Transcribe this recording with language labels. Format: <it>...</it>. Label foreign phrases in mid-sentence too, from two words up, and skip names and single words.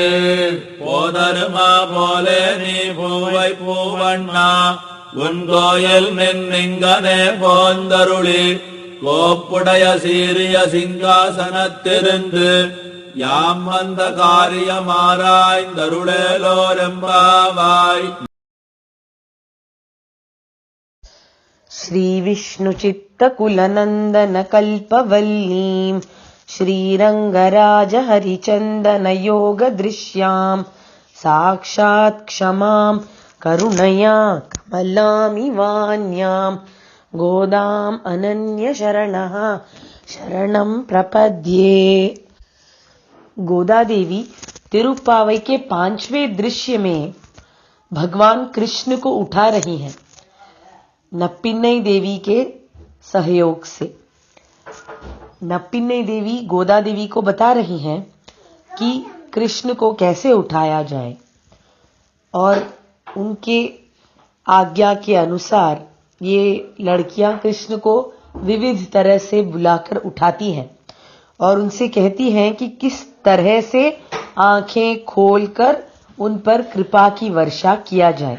<ta>போதருமா போலே நீ பூவை பூவண்ணா உன் கோயில் நின்னிங்கனே போந்தருளி கோப்புடைய சீரிய சிங்காசனத்திருந்து யாம் வந்த காரியமாராய்ந்தருளேலோரெம்பாவாய்.</ta> <sa>श्री विष्णु चित्तकुलनन्दन कल्पवल्लीं श्रीरंगराज हरिचन्दन योग दृश्यां साक्षात् क्षमां करुणया कमलामिवान्यां गोदाम् अनन्य शरणः शरणं प्रपद्ये।</sa> <hi>गोदा देवी तिरुप्पावई के 5वें दृश्य में भगवान कृष्ण को उठा रही हैं नप्पिन्नई देवी के सहयोग से। नप्पिन्नई देवी गोदा देवी को बता रही हैं कि कृष्ण को कैसे उठाया जाए और उनके आज्ञा के अनुसार ये लड़कियां कृष्ण को विविध तरह से बुलाकर उठाती हैं और उनसे कहती हैं कि किस तरह से आंखें खोलकर उन पर कृपा की वर्षा किया जाए।</hi>